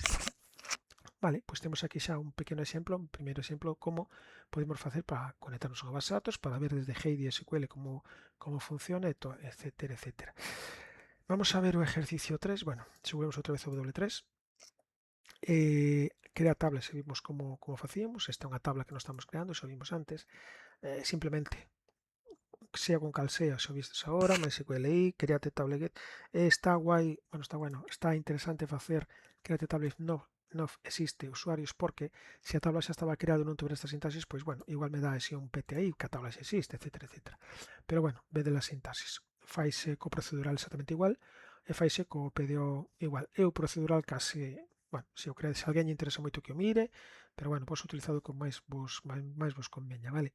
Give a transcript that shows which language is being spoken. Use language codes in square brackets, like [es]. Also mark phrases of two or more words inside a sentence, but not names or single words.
[gl] Vale, pois temos aquí xa un pequeno exemplo, un primeiro exemplo como podemos facer para conectarnos a base de datos, para ver desde Heidi SQL como funciona, etcétera, etcétera. Vamos a ver o ejercicio 3. Bueno, subimos outra vez o W3. Crea tablas e vimos como facíamos. Esta é unha tabla que nos estamos creando, xa vimos antes. Simplemente, sea con cal sea, xa vistes agora, MySQLi, [en] create table get. [gl] Está guai, bueno, está interesante facer [en] create table [gl] no existe usuarios, porque se a tabla xa estaba creada e non tuviera esta sintaxis, pois bueno, igual me dá ese un PTI que a tabla xa existe, etcétera, etcétera. Pero bueno, vede [es] la sintaxis. [gl] Faise co procedural exactamente igual e faise co PDO igual. E o procedural case, bueno, se o creade, se alguén lle interesa moito que o mire, pero bueno, vos utilizado con máis vos conveña, vale?